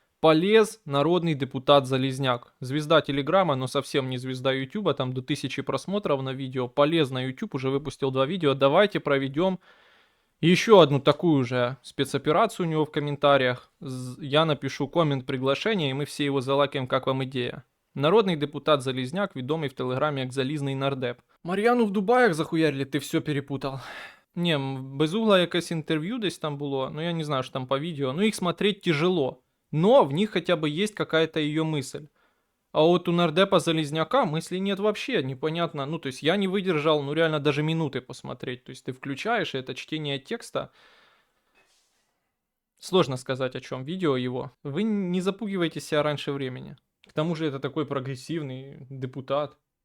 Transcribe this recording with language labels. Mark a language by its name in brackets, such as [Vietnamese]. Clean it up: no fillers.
[Russian] Полез народный депутат Залезняк. Звезда Телеграма, но совсем не звезда Ютуба, там до 1000 просмотров на видео. Полез на YouTube, уже выпустил 2 видео. Давайте проведем еще одну такую же спецоперацию у него в комментариях. Я напишу коммент приглашения, и мы все его залайкаем, как вам идея. [Ukrainian] Народний депутат Залізняк, відомий в Телеграмі як Залізний нардеп. Мар'яну в Дубаях захуярили, ти все перепутал. Не, без угла якесь інтерв'ю десь там було, ну я не знаю, що там по відео, ну їх смотреть тяжело. [Russian] Но в них хотя бы есть какая-то ее мысль. А вот у нардепа Залезняка мыслей нет вообще, непонятно. Ну, то есть я не выдержал, ну, реально даже минуты посмотреть. То есть ты включаешь, и это чтение текста. Сложно сказать, о чем видео его. Вы не запугивайте себя раньше времени. К тому же это такой прогрессивный депутат.